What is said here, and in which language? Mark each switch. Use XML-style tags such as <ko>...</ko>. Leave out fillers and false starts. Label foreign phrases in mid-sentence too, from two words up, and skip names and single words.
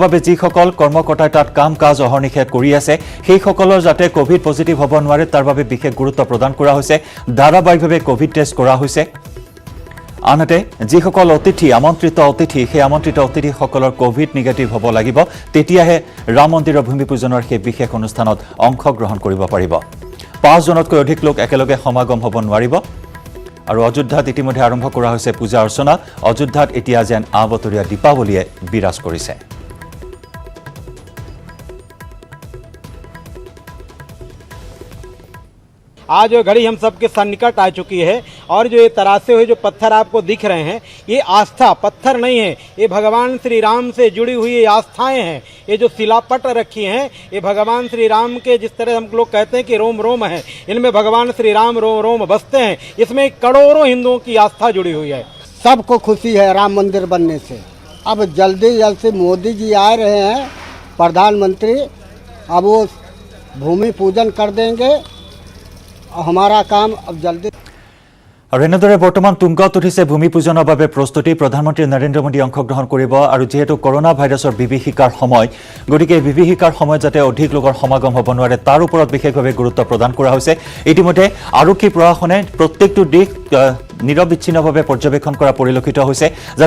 <as>বাবে যিসকল কৰ্মকৰ্তাই তাত কাম-কাজ অহৰ্নিশে কৰি আছে সেই সকলৰ যাতে</as> <en>Covid positive</en> <as>হ'ব নোৱাৰে তাৰ বাবে বিশেষ গুৰুত্ব প্ৰদান কৰা হৈছে ধাৰাবাহিকভাৱে</as> <en>Covid test</en> <as>কৰা হৈছে আনহাতে যিসকল আমন্ত্ৰিত অতিথি সেই আমন্ত্ৰিত অতিথিসকলৰ</as> <en>Covid negative</en> <as>হ'ব লাগিব তেতিয়াহে ৰাম মন্দিৰৰ ভূমি পূজনৰ সেই বিশেষ অনুষ্ঠানত অংশগ্ৰহণ কৰিব পাৰিব 5 জনতকৈ অধিক লোক একেলগে সমাগম হ'ব নোৱাৰিব আৰু অযোধ্যাত ইতিমধ্যে আৰম্ভ কৰা হৈছে পূজা অৰ্চনা অযোধ্যাত এতিয়া যেন আবতৰীয়া দীপাৱলীয়ে বিৰাজ কৰিছে</as> <hi>आज जो घड़ी हम सबके सन्निकट आ चुकी है और जो ये तरासे हुए जो पत्थर आपको दिख रहे हैं ये आस्था पत्थर नहीं है ये भगवान श्री राम से जुड़ी हुई ये आस्थाएं हैं ये जो शिलापट रखी हैं ये भगवान श्री राम के जिस तरह हम लोग कहते हैं कि रोम रोम है इनमें भगवान श्री राम रोम रोम बसते हैं इसमें करोड़ों हिंदुओं की आस्था जुड़ी हुई है सबको खुशी है राम मंदिर बनने से अब जल्दी से मोदी जी आ रहे हैं प्रधानमंत्री अब वो भूमि पूजन कर देंगे हमारा काम अब जल्दी</hi> <as>আৰু এনেদৰে বৰ্তমান তুংগত উঠিছে ভূমি পূজনৰ বাবে প্ৰস্তুতি প্ৰধানমন্ত্ৰী নৰেন্দ্ৰ মোদী অংশগ্ৰহণ কৰিব আৰু যেহেতু কৰোনা ভাইৰাছৰ বিভীষিকাৰ সময় গতিকে বিভীষিকাৰ সময়ত যাতে অধিক লোকৰ সমাগম হ'ব নোৱাৰে তাৰ ওপৰত বিশেষভাৱে গুৰুত্ব প্ৰদান কৰা হৈছে ইতিমধ্যে আৰক্ষী প্ৰশাসনে প্ৰত্যেকটো দিশ নিৰবিচ্ছিন্নভাৱে পৰ্যবেক্ষণ কৰা পৰিলক্ষিত হৈছে যাতে</as>